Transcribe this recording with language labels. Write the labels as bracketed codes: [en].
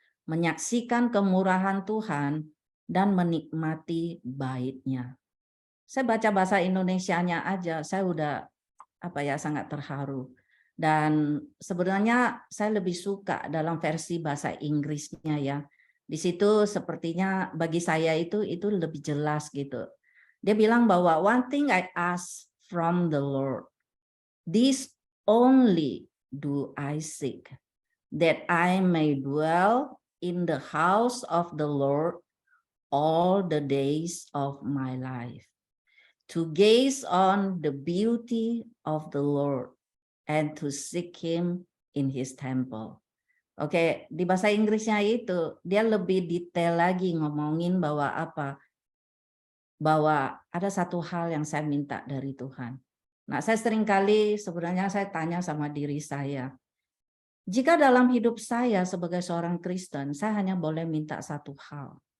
[id] Menyaksikan kemurahan Tuhan dan menikmati bait-Nya. Saya baca bahasa Indonesianya aja, saya udah sangat terharu. Dan sebenarnya saya lebih suka dalam versi bahasa Inggrisnya ya. Di situ sepertinya bagi saya itu lebih jelas gitu. Dia bilang bahwa [en] one thing I ask from the Lord, this only do I seek, that I may dwell in the house of the Lord all the days of my life, to gaze on the beauty of the Lord and to seek Him in His temple. [id] Oke, di bahasa Inggrisnya itu dia lebih detail lagi ngomongin bahwa bahwa ada satu hal yang saya minta dari Tuhan. Nah, saya seringkali sebenarnya saya tanya sama diri saya, jika dalam hidup saya sebagai seorang Kristen, saya hanya boleh minta satu hal.